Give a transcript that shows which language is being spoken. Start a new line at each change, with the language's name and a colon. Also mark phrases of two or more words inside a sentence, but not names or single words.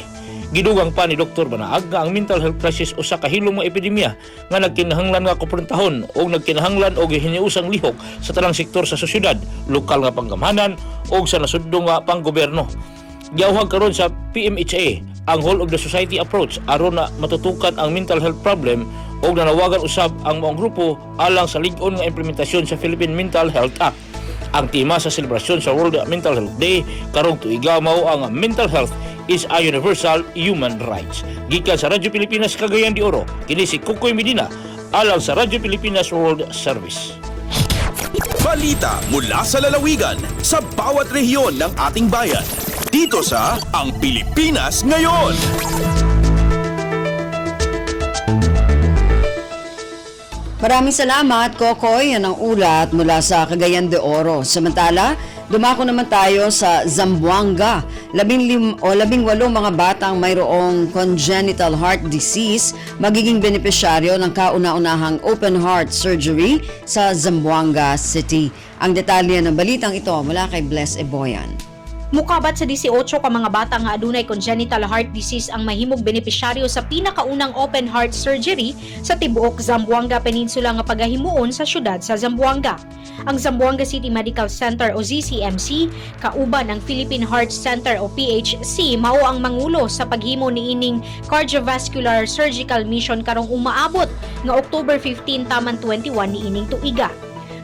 Cebuano: Gidugang pa ni Dr. Banaag nga ang
English: mental health crisis
Cebuano: usa ka hilong mga epidemya nga nagkinahanglan nga kumprontahon o nagkinahanglan og hiniusang lihok sa tanang sektor sa sosyedad, lokal nga panggamhanan o sa nasudnong nga panggobyerno. Giawhag karon sa PMHA ang
English: whole of the society approach
Cebuano: aron na matutukan ang
English: mental health problem
Cebuano: o nanawagan usab ang mga grupo alang sa lig-on nga implementasyon sa Philippine Mental Health Act. Ang tema sa selebrasyon sa World
English: Mental Health Day karong tuiga mao ang mental health is a universal human rights.
Cebuano: Gikan sa Radyo Pilipinas Cagayan de Oro, kini si Kukoy Medina alang sa Radyo Pilipinas World Service.
Filipino: Balita mula sa lalawigan sa bawat rehiyon ng ating bayan. Dito sa Ang Pilipinas Ngayon. Maraming salamat, Kokoy. Yan ang ulat mula sa Cagayan de Oro. Samantala, dumako naman tayo sa Zamboanga. 18 mga batang mayroong
English: congenital heart disease
Filipino: magiging benepisyaryo ng kauna-unahang
English: open heart surgery
Filipino: sa Zamboanga City. Ang detalye ng balitang ito mula kay Bless Eboyan.
Cebuano: Mukabat sa 18 ka mga bata nga adunay
English: congenital heart disease
Cebuano: ang mahimong benepisyaryo sa pinakaunang
English: open heart surgery
Cebuano: sa tibuok Zamboanga Peninsula nga pagahimuon sa syudad sa Zamboanga. Ang Zamboanga City Medical Center o ZCMC kauban ang Philippine Heart Center o PHC mao ang mangulo sa paghimo niining
English: cardiovascular surgical mission
Cebuano: karong umaabot nga October 15 taman 21 niining tuiga.